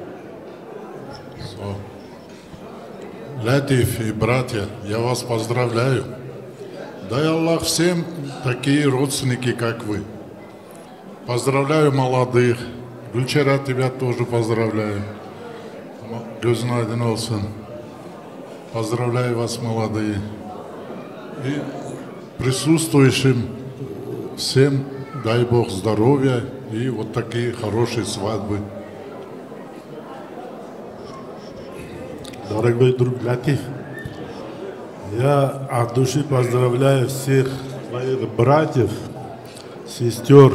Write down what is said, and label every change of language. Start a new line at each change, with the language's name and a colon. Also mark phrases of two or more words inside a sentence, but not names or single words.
Russian: Латиф и братья, я вас поздравляю. Дай Аллах всем такие родственники, как вы. Поздравляю молодых. Гульчара, тебя тоже поздравляю.
Azerbaijani: Gözün aydın olsun.
Russian: Поздравляю вас, молодые. И присутствующим всем дай Бог здоровья и вот такие хорошие свадьбы. Дорогой друг Латиф, я от души поздравляю всех своих братьев, сестер.